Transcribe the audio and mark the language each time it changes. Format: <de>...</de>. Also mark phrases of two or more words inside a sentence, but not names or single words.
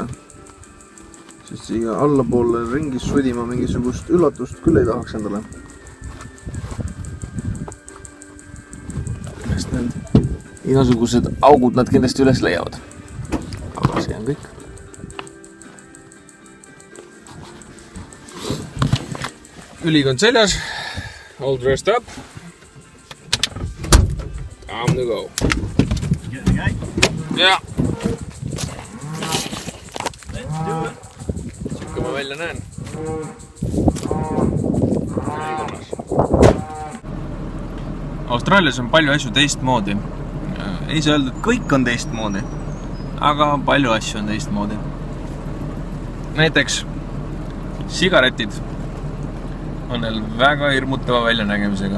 <et>Sest siia allapoole ringis sudima mingisugust üllatust küll ei tahaks endale. Sest need igasugused augud nad kindlasti üles leiavad. Aga see on kõik. Ülikond seljas.</et> <en>All dressed up. Time to go. You get the gate? Yeah. Let's do it.</en> <et>Siuke ma välja näen. Austraalias on palju asju teistmoodi. Ei saa öelda, et kõik on teistmoodi. aga palju asju on teistmoodi. Näiteks sigaretid on neil väga hirmutava väljanägemisega.</et>